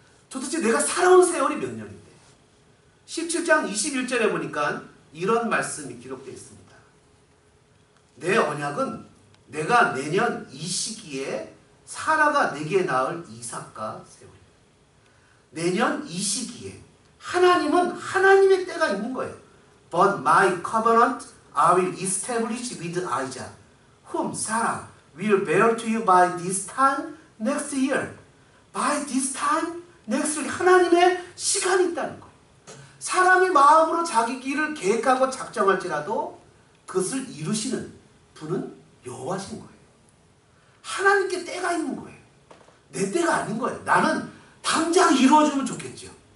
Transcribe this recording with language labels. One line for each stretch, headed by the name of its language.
Korean: 도대체 내가 살아온 세월이 몇 년인데. 17장 21절에 보니까 이런 말씀이 기록되어 있습니다. 내 언약은 내가 내년 이 시기에 사라가 내게 낳을 이삭과 세우리라. 내년 이 시기에 하나님은 하나님의 때가 있는 거예요.
English: But my covenant I will establish with Isaac, whom Sarah will bear to you by this time next year. By this time next year.
Korean: 하나님의 시간이 있다는 거예요. 사람이 마음으로 자기 길을 계획하고 작정할지라도 그것을 이루시는 분은 여호와신 거예요. 하나님께 때가 있는 거예요. 내 때가 아닌 거예요. 나는 당장 이루어주면 좋겠죠.